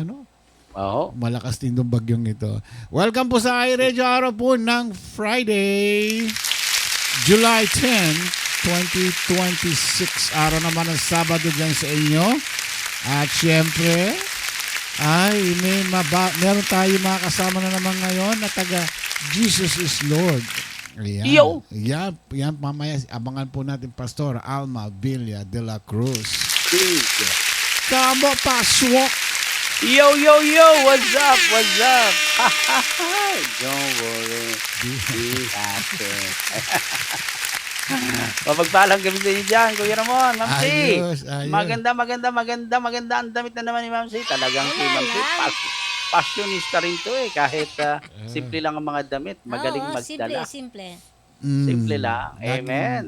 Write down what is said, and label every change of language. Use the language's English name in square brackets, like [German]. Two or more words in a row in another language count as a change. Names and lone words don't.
[Filipino] Malakas din yung bagyong ito. Welcome po sa iRadio, araw po ng Friday, July 10, 2026. Araw naman ng Sabado dyan sa inyo. At syempre, meron tayo mga kasama na naman ngayon na taga Jesus is Lord. Ayan. Yo! Yan, mamaya abangan po natin Pastor Alma Villa de la Cruz. Kamo paswok! [English] Yo, what's up? Don't worry. Be happy. [Filipino] Mapagpalang gabi sa inyo dyan, Kuya Ramon, Ma'am C. Ayos. Maganda ang damit na naman ni Ma'am C. Talagang si Ma'am C, passionista rin to eh. Kahit simple lang ang mga damit, magaling magdala. Simple. Simple lang. Amen.